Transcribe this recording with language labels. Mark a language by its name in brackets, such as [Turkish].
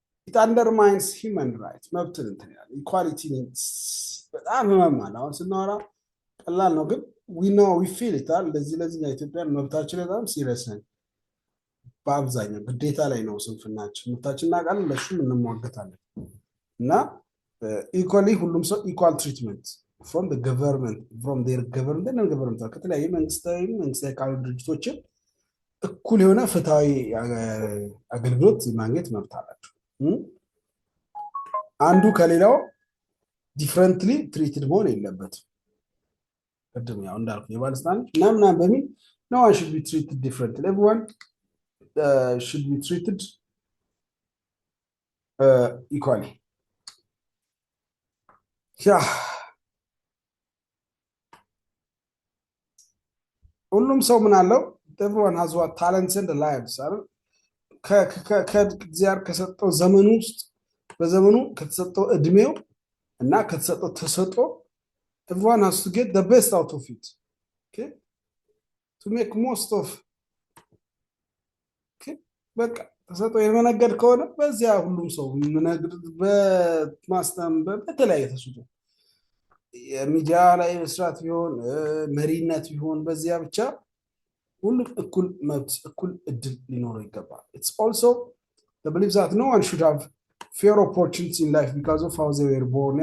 [English] it undermines human rights [Amharic] መብትን እንትን ያለ ኢኳሊቲ በጣም ህመማል። አሁን ስናወራ ቀላል ነው ግን [English] we know we feel it [Amharic] ለዚህ ኢትዮጵያን መብታችን በጣም ሲሪየስ ነው። በአብዛኛው ግዴታ ላይ ነው ስንፍናችን። መብታችንና ቃል ለሹም እንሟገታለን እና ኢኳሊ ሁሉም ሰው ኢኳል ትሪትመንት [English] from the government from their government and government [Amharic] ከተለያዩ መንግስታዊ ካልሆኑ ድርጅቶችን እኩል የሆነ ፍትሃዊ አገልግሎት ማግኘት መብት አላቸው። አንዱ ከሌላው ዲፈረንትሊ ትሪትድ መሆን የለበትም። ቅድም ያው እንዳልኩ የባለስልጣን ምናምን በሚል [English] no one should be treated differently. Everyone should be treated equally. Yeah. [Amharic] ሁሉም ሰው ምን አለው? [English] everyone has what talents and lives [Amharic] አይደል? ከእግዚአብሔር ከሰጠው ዘመኑ ውስጥ በዘመኑ ከተሰጠው እድሜው እና ከተሰጠው ተሰጥኦ [English] everyone has to get the best out of it. Okay? To make most of. [Amharic] Okay? በቃ ተሰጥኦ የመነገድ ከሆነ በዚያ ሁሉም ሰው መነገድ በማስተም በተለያየ ተሰጥኦ የሚዲያ ላይ መስራት ቢሆን መሪነት ቢሆን በዚያ ብቻ ሁሉም እኩል መብት እኩል እድል ሊኖረው ይገባል። [English] It's also the belief that no one should have fair opportunities in life because of how they were born.